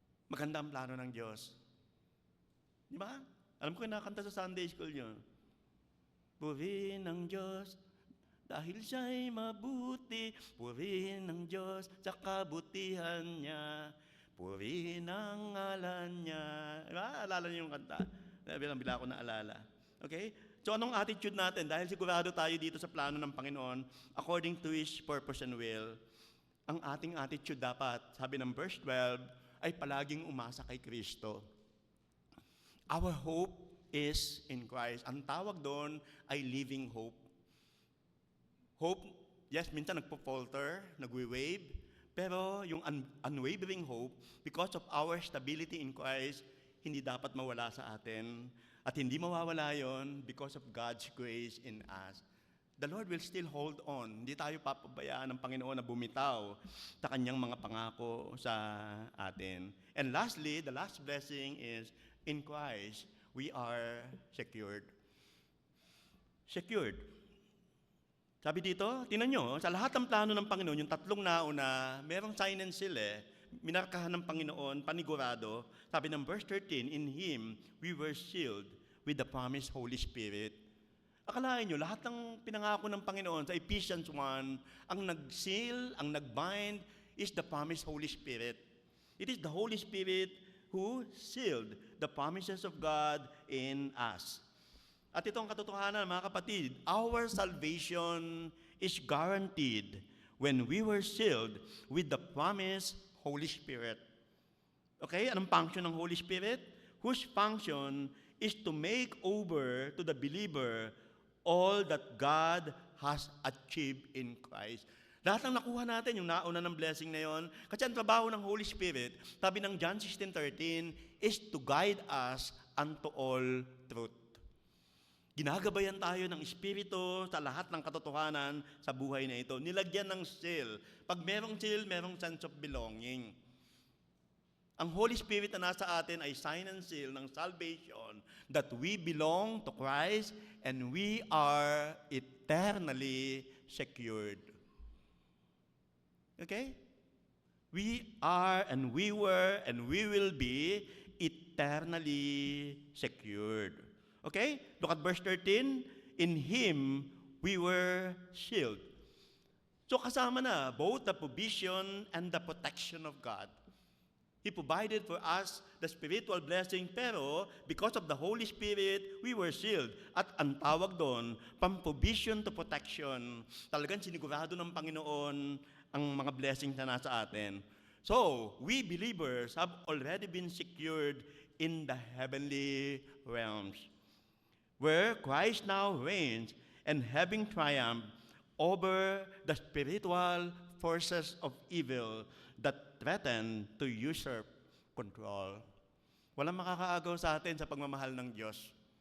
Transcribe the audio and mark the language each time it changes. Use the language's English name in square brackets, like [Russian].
[Filipino] Maganda ang plano ng Diyos. Di ba? Alam ko kinakanta sa Sunday school yun. Purihin ang Diyos dahil siya'y mabuti. Purihin ang Diyos sa kabutihan niya. Purihin ang ngalan niya. Diba? Alala niyo yung kanta. Bilang-bila ko na alala. Okay? So anong attitude natin? Dahil sigurado tayo dito sa plano ng Panginoon, [English] according to His purpose and will, [Filipino] ang ating attitude dapat, sabi ng verse 12, ay palaging umasa kay Kristo. [English] Our hope is in Christ. [Filipino] Ang tawag doon ay living hope. [English] Hope, yes, [Filipino] minsan nagpo-falter, nagwe-wave, pero yung [English] unwavering hope, because of our stability in Christ, [Filipino] hindi dapat mawala sa atin. At hindi mawawala yon [English] because of God's grace in us. The Lord will still hold on. [Filipino] Hindi tayo papabayaan ng Panginoon na bumitaw sa kanyang mga pangako sa atin. [English] And lastly, the last blessing is, in Christ, we are secured. Secured. [Filipino] Sabi dito, tingnan nyo, sa lahat ng plano ng Panginoon, yung tatlong nauna, merong sign and seal minarkahan ng Panginoon, panigurado. Sabi ng [English] verse 13, in Him, we were sealed with the promised Holy Spirit. [Filipino] Akalain nyo, lahat ng pinangako ng Panginoon sa Ephesians 1, ang nag-seal, ang nag-bind, is the promised Holy Spirit. [English] It is the Holy Spirit who sealed the promises of God in us. [Filipino] At ito ang katotohanan, mga kapatid, [English] our salvation is guaranteed when we were sealed with the promised Holy Spirit. Okay, anong function ng Holy Spirit? Whose function is to make over to the believer all that God has achieved in Christ. [Filipino] Lahat ng nakuha natin, yung nauna ng blessing na yon, kasi ang trabaho ng Holy Spirit, sabi ng John 16:13, [English] is to guide us unto all truth. [Filipino] Ginagabayan tayo ng Espiritu sa lahat ng katotohanan sa buhay na ito. Nilagyan ng seal. Pag merong seal, merong sense of belonging. Ang Holy Spirit na nasa atin ay sign and seal ng salvation [English] that we belong to Christ and we are eternally secured. Okay? We are and we were and we will be eternally secured. Okay? Look at verse 13. In Him we were sealed. [Filipino] So kasama na both the provision and the protection of God. [English] He provided for us the spiritual blessing, pero because of the Holy Spirit, we were sealed. [Filipino] At ang tawag doon, [English] from provision to protection. [Filipino] Talagang sinigurado ng Panginoon ang mga blessings na nasa atin. [English] So, we believers have already been secured in the heavenly realms, where Christ now reigns and having triumphed over the spiritual forces of evil that threaten to usurp control. [Filipino] Walang makakaagaw sa atin sa pagmamahal ng Diyos.